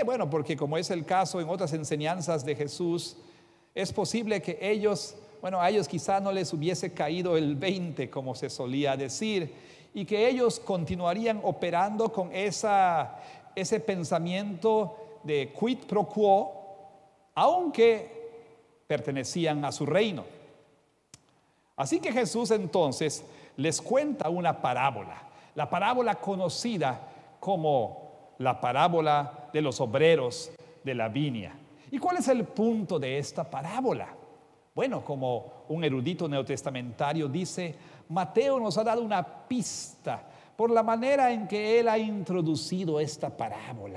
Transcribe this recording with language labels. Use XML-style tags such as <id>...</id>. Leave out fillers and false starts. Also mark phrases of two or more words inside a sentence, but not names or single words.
<es>Bueno, porque como es el caso en otras enseñanzas de Jesús, es posible que a ellos quizá no les hubiese caído el 20, como se solía decir, y que ellos continuarían operando con ese pensamiento de</es> <la>quid pro quo,</la> <es>aunque pertenecían a su reino. Así que Jesús entonces les cuenta una parábola, la parábola conocida como la parábola de los obreros de la viña. ¿Y cuál es el punto de esta parábola? Bueno, como un erudito neotestamentario dice, Mateo nos ha dado una pista por la manera en que él ha introducido esta parábola.</es>